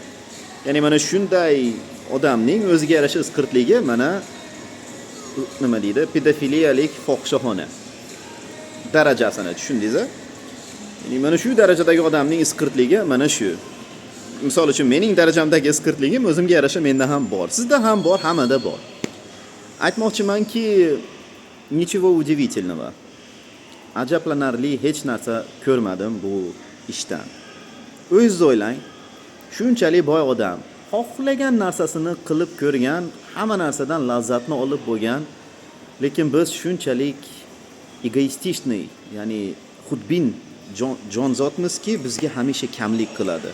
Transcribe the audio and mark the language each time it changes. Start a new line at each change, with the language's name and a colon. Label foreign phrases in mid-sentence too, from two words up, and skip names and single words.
Uzbek: Ya'ni mana shunday odamning o'ziga yarasha isqirtligi mana nima deydi? Pedofiliyalik fohishaxona darajasini tushundingiz-a? Ya'ni mana shu darajadagi odamning isqirtligi mana shu. Misol uchun mening darajamdagi isqirtligim o'zimga yarasha menda ham bor. Sizda ham bor, hammada bor. Aytmoqchimanki,
Russian: nичего удивительного.
Uzbek: Ajablanarli hech narsa ko'rmadim bu ishdan. O'zingiz o'ylang, shunchalik boy odam, xohlagan narsasini qilib ko'rgan, hamma narsadan lazzatni olib bo'lgan, lekin biz shunchalik egoistичный, ya'ni xudbin jonzotmizki, bizga hamisha kamlik qiladi.